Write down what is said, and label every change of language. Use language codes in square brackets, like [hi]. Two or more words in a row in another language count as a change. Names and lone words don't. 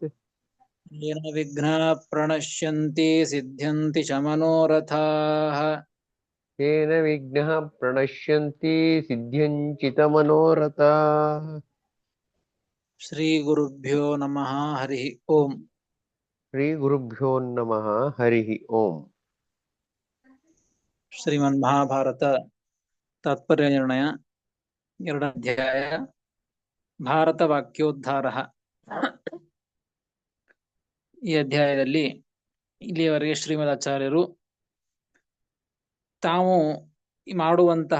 [sa] येन ವಿಘ್ನಾಃ ಪ್ರಣಶ್ಯಂತಿ ಸಿದ್ಧ್ಯಂತಿ ಚ ಮನೋರಥಾಃ. तेन विघ्नः प्रणश्यन्ति सिद्ध्यञ्चितमनोरथाः. ಶ್ರೀ ಗುರುಭ್ಯೋ ನಮಃ ಹರಿ ಓಂ. श्रीगुरुभ्यो नमः हरिः ओम्. [kn] ಶ್ರೀಮನ್ ಮಹಾಭಾರತ ತಾತ್ಪರ್ಯ ನಿರ್ಣಯ 2ನೇ ಅಧ್ಯಾಯ ಭಾರತ ವಾಕ್ಯೋದ್ಧಾರ. ಈ ಅಧ್ಯಾಯದಲ್ಲಿ ಇಲ್ಲಿಯವರೆಗೆ ಶ್ರೀಮದ್ ಆಚಾರ್ಯರು ತಾವು ಮಾಡುವಂತಹ